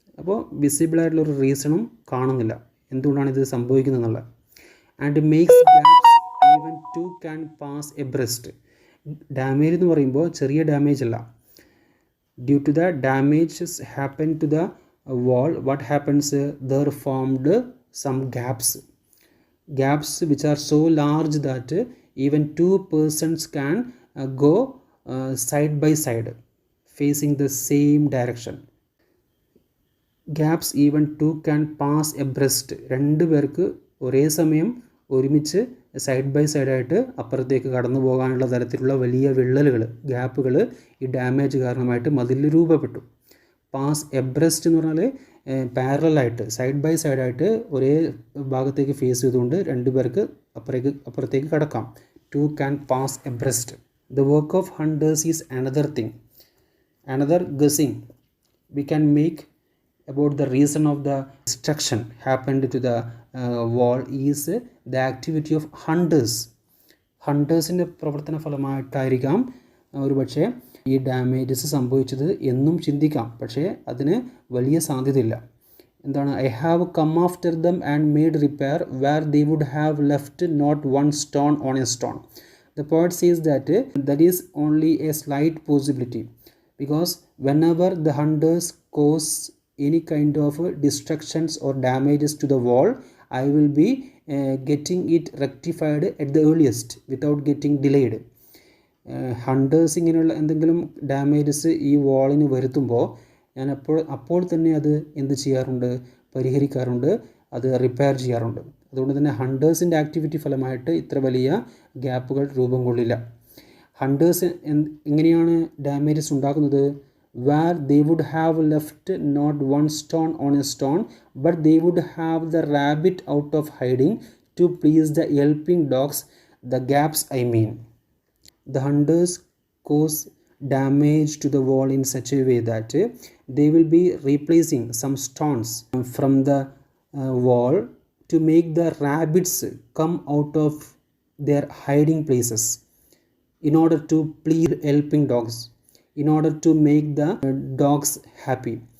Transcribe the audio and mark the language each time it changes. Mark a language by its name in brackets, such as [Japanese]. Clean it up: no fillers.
[Malayalam] അപ്പോൾ വിസിബിളായിട്ടുള്ളൊരു റീസണും കാണുന്നില്ല എന്തുകൊണ്ടാണ് ഇത് സംഭവിക്കുന്നത് എന്നുള്ളത്. [English] And makes gaps even two can pass abreast. [Malayalam] Damage എന്ന് പറയുമ്പോൾ ചെറിയ ഡാമേജ് അല്ല. [English] Due to the damages happen to the wall, what happens? There formed some gaps which are so large that even two persons can go side by side facing the same direction. Gaps even two can pass abreast. [Malayalam] രണ്ട് പേർക്ക് ഒരേ സമയം ഒരുമിച്ച് side by സൈഡായിട്ട് അപ്പുറത്തേക്ക് കടന്നു പോകാനുള്ള തരത്തിലുള്ള വലിയ വിള്ളലുകൾ, ഗ്യാപ്പുകൾ ഈ ഡാമേജ് കാരണമായിട്ട് മതിലിൽ രൂപപ്പെട്ടു. പാസ് എബ്രസ്റ്റ് എന്ന് പറഞ്ഞാൽ പാരലായിട്ട് സൈഡ് ബൈ സൈഡായിട്ട് ഒരേ ഭാഗത്തേക്ക് ഫേസ് ചെയ്തുകൊണ്ട് രണ്ട് പേർക്ക് അപ്പുറത്തേക്ക് കടക്കാം. [English] Two can pass abreast. The work of hunters is another thing. Another guessing we can make about the reason of the destruction happened to the wall is the activity of hunters. [Malayalam] ഹണ്ടേഴ്സിൻ്റെ പ്രവർത്തന ഫലമായിട്ടായിരിക്കാം ഒരു പക്ഷേ ഈ damages സംഭവിച്ചത് എന്നും ചിന്തിക്കാം. പക്ഷേ അതിന് വലിയ സാധ്യതയില്ല. എന്താണ്? [English] I have come after them and made repair where they would have left not one stone on a stone. The poet sees that is only a slight possibility, because whenever the hunters cause any kind of destructions or damages to the wall, I will be getting it rectified at the earliest without getting delayed. [Malayalam] Hunters ഇങ്ങനെയുള്ള എന്തെങ്കിലും damages ഈ വാളിന് വരുത്തുമ്പോൾ ഞാൻ അപ്പോൾ തന്നെ അത് എന്ത് ചെയ്യാറുണ്ട്? പരിഹരിക്കാറുണ്ട്, അത് റിപ്പയർ ചെയ്യാറുണ്ട്. അതുകൊണ്ട് തന്നെ ഹണ്ടേഴ്സിൻ്റെ ആക്ടിവിറ്റി ഫലമായിട്ട് ഇത്ര വലിയ ഗ്യാപ്പുകൾ രൂപം കൊള്ളില്ല. ഹണ്ടേഴ്സ് എങ്ങനെയാണ് ഡാമേജസ് ഉണ്ടാക്കുന്നത്? [English] where they would have left not one stone on a stone, but they would have the rabbit out of hiding to please the yelping dogs. The gaps I mean. The hunters cause damage to the wall in such a way that they will be replacing some stones from the wall to make the rabbits come out of their hiding places in order to please yelping dogs, in order to make the dogs happy.